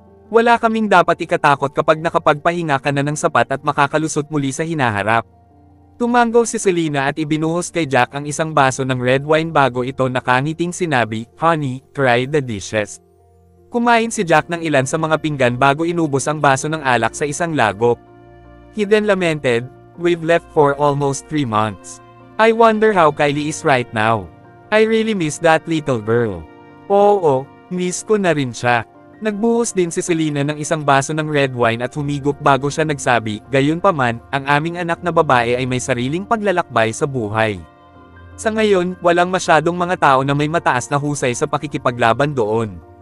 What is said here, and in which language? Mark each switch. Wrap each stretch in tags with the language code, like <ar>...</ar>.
<tl>Wala kaming dapat ikatakot kapag nakapagpahinga ka na ng sapat at makakalusot muli sa hinaharap. Tumanggaw si Selena at ibinuhos kay Jack ang isang baso ng red wine bago ito nakangiting sinabi,</tl> <en>"Honey, try the dishes."</en> <tl>Kumain si Jack ng ilan sa mga pinggan bago inubos ang baso ng alak sa isang lagop.</tl> <en>He then lamented, "We've left for almost 3 months. I wonder how Kylie is right now. I really miss that little girl."</en> <tl>Oo, miss ko na rin siya. Nagbuhos din si Selena ng isang baso ng red wine at humigop bago siya nagsabi, "Gayunpaman, ang aming anak na babae ay may sariling paglalakbay sa buhay. Sa ngayon, walang masyadong mga tao na may mataas na husay sa pakikipaglaban doon.</tl>